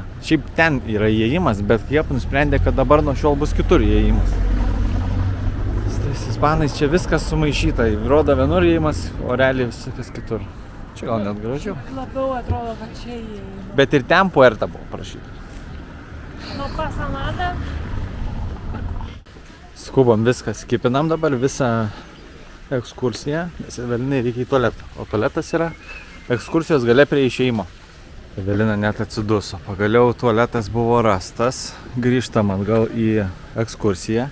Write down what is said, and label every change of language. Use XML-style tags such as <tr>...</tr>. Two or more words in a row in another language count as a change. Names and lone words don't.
<lt>Šiaip ten yra įėjimas, bet jie nusprendė, kad dabar nuo šiol bus kitur įėjimas. Tais ispanais čia viskas sumaišyta, rodo vienur įėjimas, o realiai viskas kitur. Čia gal net gražiau. Labiau atrodo, kad čia įėjimas. Bet ir ten puerta buvo parašyta.</lt> <es>No pasa nada.</es> <lt>Skubam viskas, skipinam dabar visą ekskursiją, nes Evelinai reikia į tualetą, o tualetas yra ekskursijos gale prie išėjimo. Evelina net atsiduso. Pagaliau tualetas buvo rastas. Grįžtam atgal į ekskursiją.</lt>